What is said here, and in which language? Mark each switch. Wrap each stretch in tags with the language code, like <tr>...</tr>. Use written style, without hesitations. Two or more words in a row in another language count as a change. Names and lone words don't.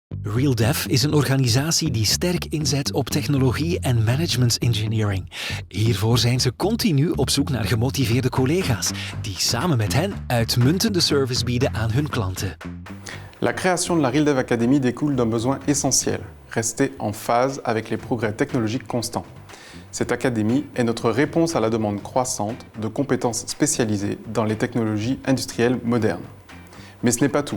<nl>RealDev is een organisatie die sterk inzet op technologie en</nl> <en>management engineering.</en> <nl>Hiervoor zijn ze continu op zoek naar gemotiveerde collega's die samen met hen uitmuntende service bieden aan hun klanten.</nl> <fr>La création de la RealDev Academy découle d'un besoin essentiel, rester en phase avec les progrès technologiques constants. Cette académie est notre réponse à la demande croissante de compétences spécialisées dans les technologies industrielles modernes. Mais ce n'est pas tout.</fr>